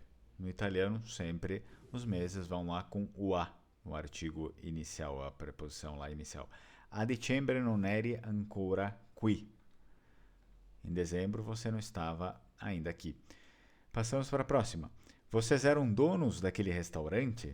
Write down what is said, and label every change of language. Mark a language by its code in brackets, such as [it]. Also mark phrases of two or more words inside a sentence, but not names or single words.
[pt] No italiano, sempre os meses vão lá com o a, o artigo inicial, a preposição lá inicial. [it] A dicembre non eri ancora qui. [pt] Em dezembro você não estava ainda aqui. Passamos para a próxima. Vocês eram donos daquele restaurante?